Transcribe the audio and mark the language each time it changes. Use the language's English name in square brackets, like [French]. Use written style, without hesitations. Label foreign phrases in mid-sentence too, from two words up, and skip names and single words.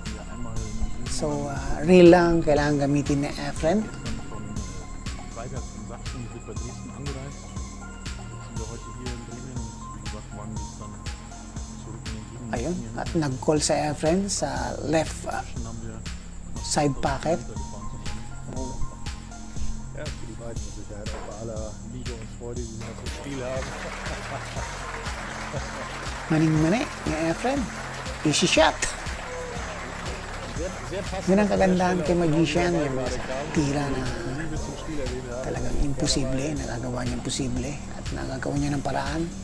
[Filipino] So reel lang kailangan gamitin ni Efren. Ayun, at nag-call sa Efren sa left side pocket. [German] Ja, für die beiden mit Sicherheit auch bei aller Liebe und Freude, die sie noch im Spiel haben. [Filipino] Maning-mani ni Efren. [English] Easy shot. [Filipino] Yun ang kagandahan kay Magician, yung tira na talagang imposible, nagagawa niya imposible at nagagawa niya ng paraan.